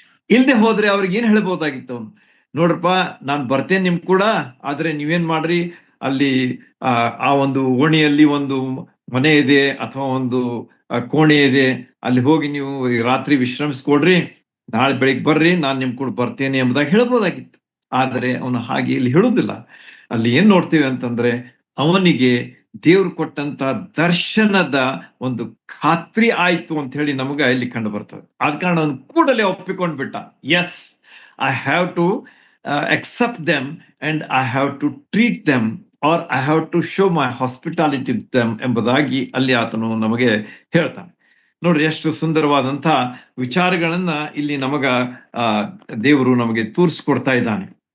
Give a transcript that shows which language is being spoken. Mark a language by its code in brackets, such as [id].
[kn] ಇಲ್ದೆ ಹೋದ್ರೆ ಅವ್ರಿಗೆ ಏನ್ ಹೇಳ್ಬೋದಾಗಿತ್ತು ಅವನು, ನೋಡ್ರಪ್ಪ ನಾನ್ ಬರ್ತೇನೆ ನಿಮ್ ಕೂಡ, ಆದ್ರೆ ನೀವೇನ್ ಮಾಡ್ರಿ, ಅಲ್ಲಿ ಆ ಒಂದು ಓಣಿಯಲ್ಲಿ ಒಂದು ಮನೆ ಇದೆ ಅಥವಾ ಒಂದು ಕೋಣೆ ಇದೆ, ಅಲ್ಲಿ ಹೋಗಿ ನೀವು ರಾತ್ರಿ ವಿಶ್ರಮಿಸ್ಕೊಡ್ರಿ, ನಾಳೆ ಬೆಳಿಗ್ಗೆ ಬರ್ರಿ, ನಾನು ನಿಮ್ ಕೂಡ ಬರ್ತೇನೆ ಎಂಬುದಾಗಿ ಹೇಳ್ಬೋದಾಗಿತ್ತು. ಆದರೆ ಅವನು ಹಾಗೆ ಇಲ್ಲಿ ಹೇಳುದಿಲ್ಲ. ಅಲ್ಲಿ ಏನ್ ನೋಡ್ತೀವಿ ಅಂತಂದ್ರೆ, ಅವನಿಗೆ ದೇವ್ರು ಕೊಟ್ಟಂತ ದರ್ಶನದ ಒಂದು ಖಾತ್ರಿ ಆಯ್ತು ಅಂತ ಹೇಳಿ ನಮಗ ಇಲ್ಲಿ ಕಂಡು ಬರ್ತದೆ. ಆದ ಕಾರಣ ಅವನು ಕೂಡಲೇ ಒಪ್ಪಿಕೊಂಡ್ಬಿಟ್ಟ. [en] yes, I have to accept them and I have to treat them or I have to show my hospitality to them [kn] ಎಂಬುದಾಗಿ ಅಲ್ಲಿ ಆತನು ನಮಗೆ ಹೇಳ್ತಾನೆ. ನೋಡ್ರಿ, ಎಷ್ಟು ಸುಂದರವಾದಂತ ವಿಚಾರಗಳನ್ನ ಇಲ್ಲಿ ನಮಗ ದೇವರು ನಮಗೆ ತೋರಿಸ್ಕೊಡ್ತಾ ಇದ್ದಾನೆ.